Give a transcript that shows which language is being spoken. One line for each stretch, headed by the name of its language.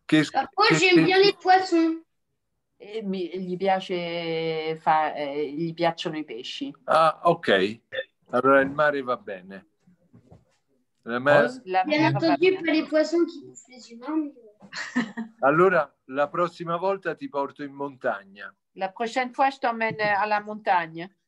French: Par contre, j'aime bien les poissons.
Italian: Mais gli piacciono i pesci. Ah, ok. Allora il mare va bene.
French: Bien entendu, pas les poissons qui bouffent les humains.
Italian: Allora, la prossima volta ti porto in montagna.
French: La prochaine fois, je t'emmène à la montagne.